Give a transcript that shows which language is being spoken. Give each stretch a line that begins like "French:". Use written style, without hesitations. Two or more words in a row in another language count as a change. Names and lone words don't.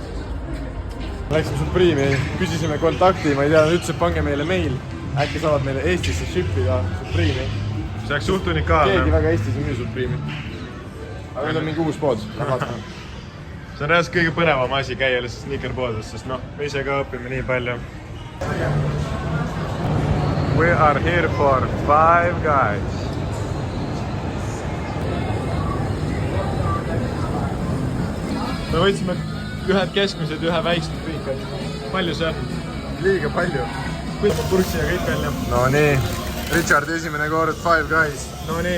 Estonian: Läksime Supreme'i, küsisime kontakti, ma ei tea, ütles, et pange meile meil. Äkki saavad meile Eestisse shipida Supreme'i. See oleks suht unikaalne. Keegi väga Eestis ei müü Supreme'i. Aga nüüd on mingi uus pood. see on reaalselt kõige põnevam asi käia lihtsalt sneakerpoodides, sest noh, me ise ka õpime nii palju.
English: We are here for Five Guys.
Estonian: Me võtsime ühed keskmised, ühe väiksed kõik. Palju see on? Liiga palju. Kõik purksi ja kõik välja. No nii, Richard esimene kord Five Guys. No nii.